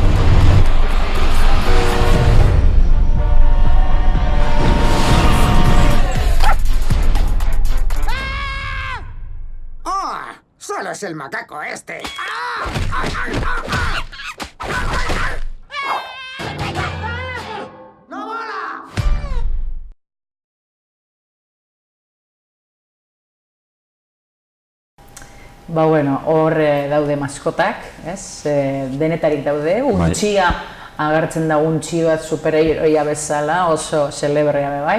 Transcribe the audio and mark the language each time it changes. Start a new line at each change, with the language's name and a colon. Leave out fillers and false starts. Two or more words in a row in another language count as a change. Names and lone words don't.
Spanish: ¡Oh! ¡Solo es el macaco este! ¡No mola!
Basque: Hor daude maskotak, denetarik daude, untxia agertzen da untxi bat superheroia bezala, oso celebrea bai.